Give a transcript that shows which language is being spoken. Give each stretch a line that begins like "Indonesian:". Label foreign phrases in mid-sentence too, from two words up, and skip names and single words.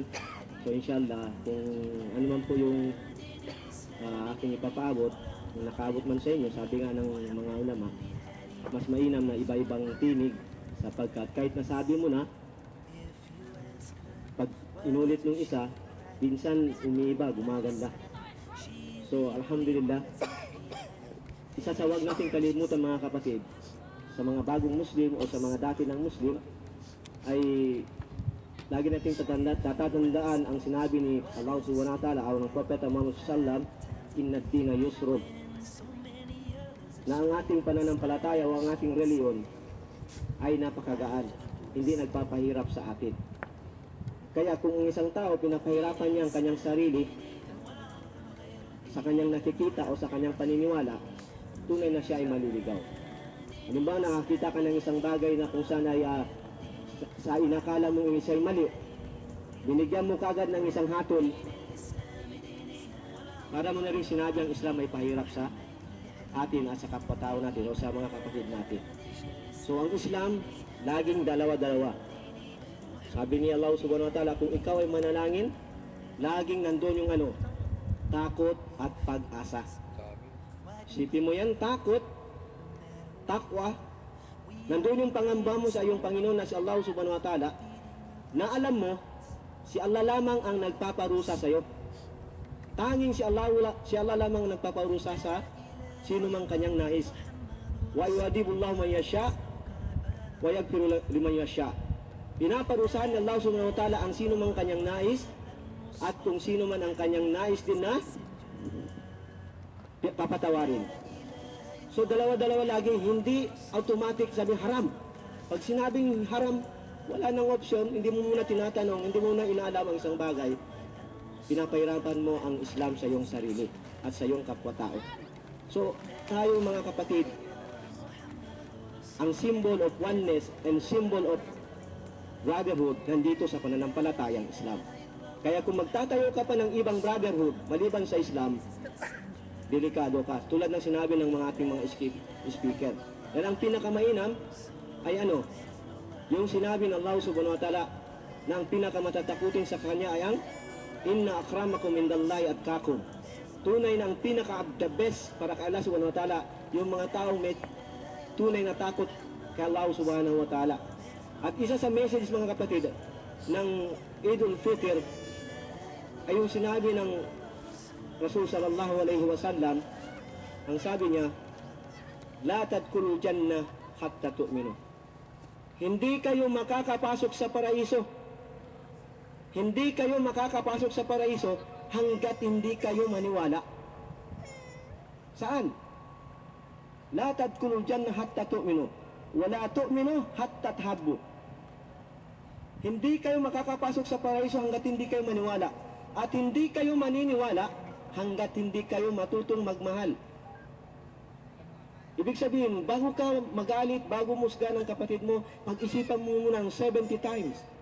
Filipino: So inshallah, kung ano man po yung aking ipapaabot, kung nakaabot man sa inyo, sabi nga ng mga ulama, mas mainam na iba-ibang tinig sapagkat kahit nasabi mo na, pag inulit ng isa, minsan umiiba, gumaganda. So alhamdulillah, isa sa wag nating kalimutan mga kapatid, sa mga bagong Muslim o sa mga dati ng Muslim, ay lagi nating tatandaan ang sinabi ni Allah
Arabic: سبحانه وتعالى
Filipino: o ng Propeta Muhammad sallam,
Arabic: إن الدين يسر,
Filipino: na ang ating pananampalataya o ang ating reliyon ay napakagaan, hindi nagpapahirap sa atin. Kaya kung isang tao pinapahirapan niya ang kanyang sarili sa kanyang nakikita o sa kanyang paniniwala, tunay na siya ay maliligaw. Halimbawa, nakakita ka ng isang bagay na kung saan ay sa inakala mong isa'y mali, binigyan mo kagad ng isang hatol, para mo na rin sinabi ang Islam ay pahirap sa atin at sa kapwa-tao natin o sa mga kapatid natin. So ang Islam, laging dalawa-dalawa. Sabi ni Allah
Arabic: سبحانه وتعالى,
Filipino: kung ikaw ay manalangin, laging nandun yung takot at pag-asa. Isipin mo yan, takot, takwa, nandun yung pangamba mo sa iyong Panginoon na si Allah
Arabic: سبحانه وتعالى,
Filipino: na alam mo, si Allah lamang ang nagpaparusa sa iyo. Tanging si Allah lamang ang nagpaparusa sa sino mang kanyang nais.
Arabic: ويعذب الله من يشاء ويغفر لمن يشاء.
Filipino: Pinaparusahan ni Allah
Arabic: سبحانه وتعالى
Filipino: ang sino mang kanyang nais, at kung sino man ang kanyang nais din na papatawarin. So dalawa-dalawa lagi, hindi automatic sabi haram. Pag sinabing haram, wala nang option, hindi mo muna tinatanong, hindi mo muna inaalam ang isang bagay. Pinapahirapan mo ang Islam sa iyong sarili at sa iyong kapwa-tao. So tayo mga kapatid, ang
English: symbol of oneness and symbol of brotherhood
Filipino: nandito sa pananampalatayang Islam. Kaya kung magtatayo ka pa ng ibang brotherhood maliban sa Islam, delikado ka. Tulad ng sinabi ng mga ating mga speaker. Yan ang pinakamainam ay yung sinabi ng Allah
Arabic: سبحانه وتعالى
Filipino: na ang pinakamatatakutin sa kanya ay ang
Arabic: إن أكرمكم عند الله أتقاكم.
Filipino: Tunay na ang pinaka-
English: the best
Filipino: para kay Allah
Arabic: سبحانه وتعالى,
Filipino: yung mga taong may tunay na takot kay Allah
Arabic: سبحانه وتعالى.
Filipino: At isa sa message mga kapatid ng Eidul Fitr ay yung sinabi ng Rasul
Arabic: صلى الله عليه وسلم,
Filipino: ang sabi niya,
Arabic: لا تدخلوا الجنة حتى تؤمنوا.
Filipino: Hindi kayo makakapasok sa paraiso. Hindi kayo makakapasok sa paraiso hanggat hindi kayo maniwala. Saan?
Arabic: لا تدخلوا الجنة حتى تؤمنوا ولا تؤمنوا حتى تحابوا.
Filipino: Hindi kayo makakapasok sa paraiso hanggat hindi kayo maniwala, at hindi kayo maniniwala hanggat hindi kayo matutong magmahal. Ibig sabihin, bago ka magalit, bago musga ng kapatid mo, pag-isipan mo muna ng 70 times.